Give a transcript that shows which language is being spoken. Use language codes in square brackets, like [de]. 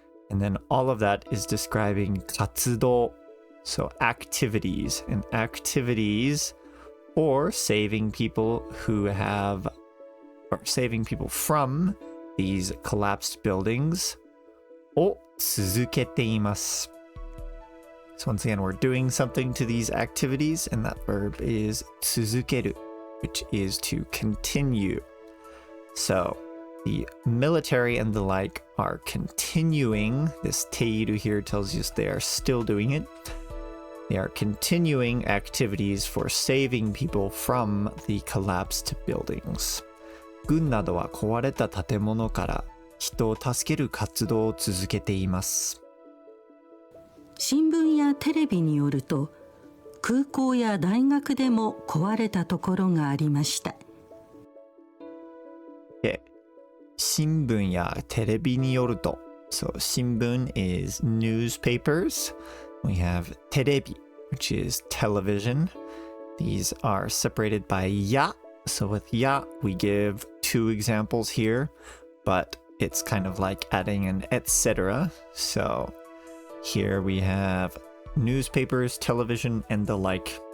[en] And then all of that is describing 活動 So activities and activities or saving people who have or saving people from these collapsed buildings [ja] を続けています [en] So once again, we're doing something to these activities and that verb is 続ける which is to continue. So the military and the like are continuing. This ている here tells us they are still doing it. They are continuing activities for saving people from the collapsed buildings. [ja] 軍などは壊れた建物から人を助ける活動を続けています。新聞やテレビによると、空港や大学でも壊れたところがありました。新聞やテレビによると、 [en] So 新聞 is newspapers. We have テレビ which is television. These are separated by や So with や we give two examples here, but it's kind of like adding an etc. So here we have newspapers, television, and the like.